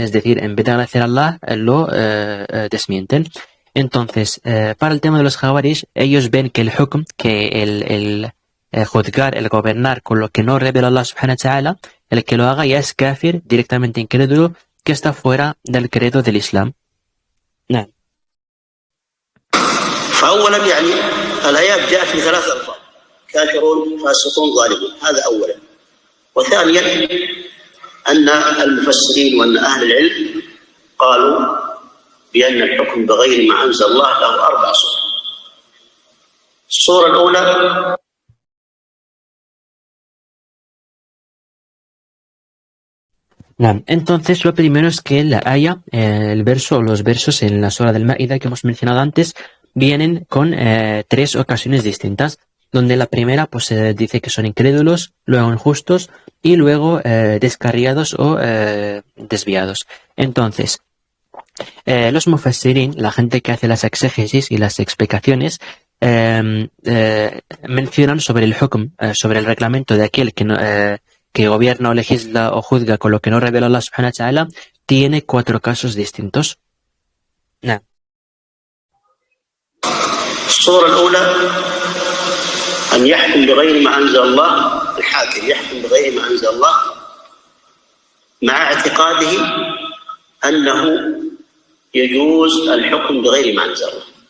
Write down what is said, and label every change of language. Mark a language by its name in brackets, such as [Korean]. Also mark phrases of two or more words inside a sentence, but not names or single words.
[Spanish] Es decir, en vez de agradecer a Allah, lo desmienten. Entonces, para el tema de los Jawarish, ellos ven que el hukm, que el juzgar, el gobernar con lo que no revela Allah [Arabic] سبحانه وتعالى, [Spanish] el que lo haga ya es kafir, directamente incrédulo, que está fuera del credo del Islam. Nada. [Arabic] فأولا يعني الآيات جاءت بثلاث ألفاظ: كافرون، فاسقون، ظالمون، هذا أولا. وثانيا أن المفسرين وأن أهل العلم قالوا بأن الحكم بغير ما أنزل الله له 4 صور. الصورة الأولى [Spanish] Entonces, lo primero es que la aya, el verso o los versos en la Sura del Maida que hemos mencionado antes, vienen con 3 ocasiones distintas, donde la primera pues dice que son incrédulos, luego injustos y luego descarriados o desviados. Entonces, los mufassirin, la gente que hace las exégesis y las explicaciones, mencionan sobre el hukm, sobre el reglamento de aquel que gobierna o legisla o juzga con lo que no revela Allah [Arabic] سبحانه وتعالى, [Spanish] tiene 4 casos distintos. [Arabic] الصورة الأولى أن يحكم بغير ما أنزل الله، الحاكم يحكم بغير ما أنزل الله مع اعتقاده أنه يجوز الحكم بغير ما أنزل الله.